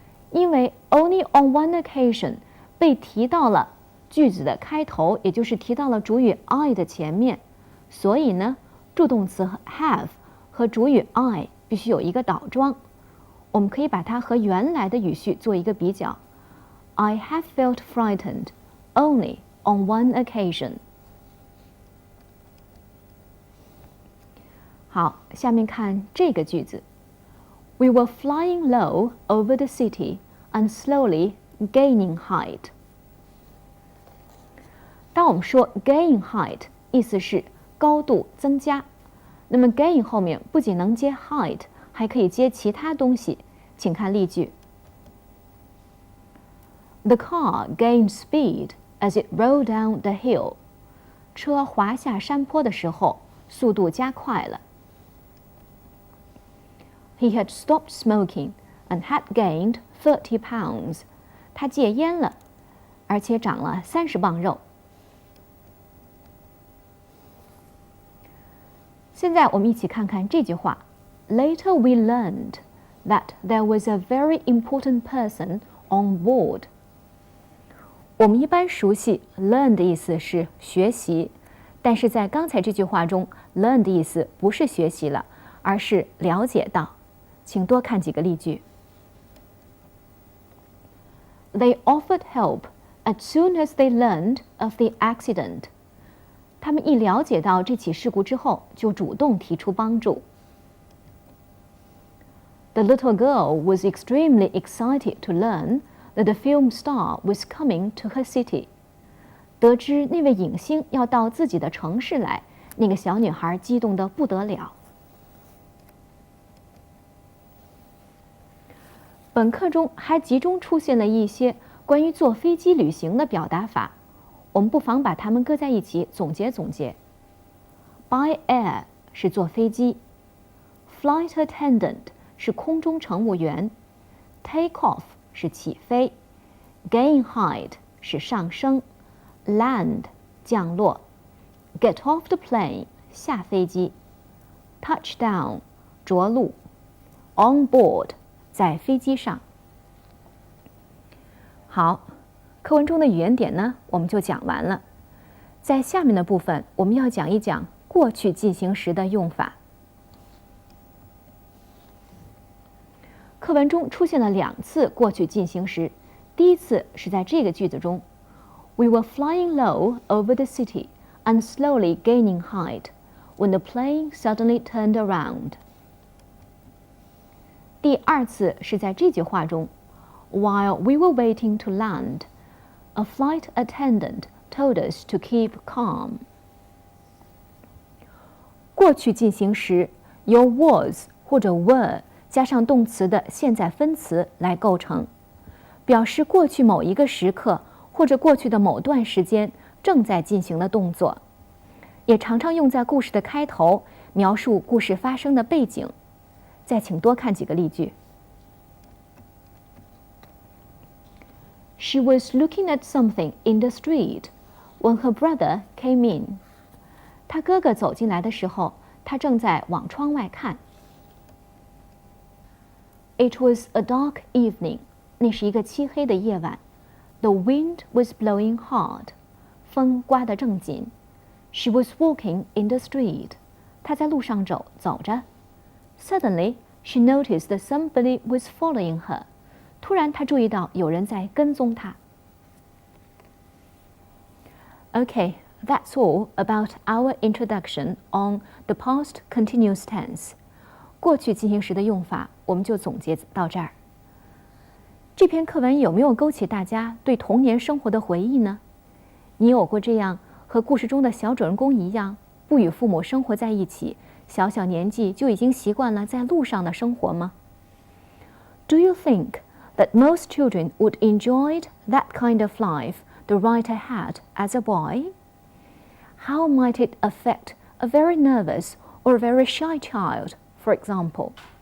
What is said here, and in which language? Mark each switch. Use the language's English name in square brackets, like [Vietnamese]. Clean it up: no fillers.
[Chinese] 因为 [English] only on one occasion [Chinese] 被提到了句子的开头，也就是提到了主语 I 的前面，所以呢，助动词 have 和主语 I 必须有一个倒装。我们可以把它和原来的语序做一个比较。 [English] I have felt frightened only on one occasion. [Chinese] 好，下面看这个句子。 [English] We were flying low over the city and slowly gaining height. [Chinese] 当我们说 gain height 意思是高度增加，那么 gain 后面不仅能接 height 还可以接其他东西，请看例句 [English] The car gained speed as it rolled down the hill. [Chinese] 车滑下山坡的时候速度加快了。 [English] He had stopped smoking and had gained 30 pounds. [Chinese] 他戒烟了，而且长了30磅肉。现在我们一起看看这句话 [English] Later we learned that there was a very important person on board. [Chinese] 我们一般熟悉 learn 的意思是学习，但是在刚才这句话中 learn 的意思不是学习了，而是了解到。请多看几个例句。 [English] They offered help as soon as they learned of the accident. [Chinese] 他们一了解到这起事故之后，就主动提出帮助。 [English] The little girl was extremely excited to learn that the film star was coming to her city. [Chinese] 得知那位影星要到自己的城市来，那个小女孩激动得不得了。本课中还集中出现了一些关于坐飞机旅行的表达法，我们不妨把它们搁在一起总结总结。 By air 是坐飞机 ，Flight attendant 是空中乘务员 ，Take off 是起飞 ，Gain height 是上升 ，Land 降落 ，Get off the plane 下飞机 ，Touchdown 着陆 ，On board 在飞机上。好，课文中的语言点呢，我们就讲完了。在下面的部分，我们要讲一讲过去进行时的用法。课文中出现了2次过去进行时，第一次是在这个句子中 [English] ，We were flying low over the city and slowly gaining height when the plane suddenly turned around。 [Chinese] 第2次是在这句话中 [English] ，While we were waiting to land, a flight attendant told us to keep calm。 [Chinese] 过去进行时由 was 或者 were 加上动词的现在分词来构成，表示过去某一个时刻或者过去的某段时间正在进行的动作，也常常用在故事的开头，描述故事发生的背景。再请多看几个例句。 [English] She was looking at something in the street when her brother came in。 [Chinese] 她哥哥走进来的时候，她正在往窗外看。 [English] It was a dark evening。 [Chinese] 那是一个漆黑的夜晚。 [English] The wind was blowing hard。 [Chinese] 风刮得正紧。 [English] She was walking in the street。 [Chinese] 她在路上走着。 [English] Suddenly, she noticed that somebody was following her。 [Chinese] 突然，她注意到有人在跟踪她。 [English] Okay, that's all about our introduction on the past continuous tense。 [Chinese] 过去进行时的用法，我们就总结到这儿。这篇课文有没有勾起大家对童年生活的回忆呢？你有过这样和故事中的小主人公一样，不与父母生活在一起，小小年纪就已经习惯了在路上的生活吗？ [English] Do you think that most children would enjoy that kind of life the writer had as a boy? How might it affect a very nervous or very shy child, for example?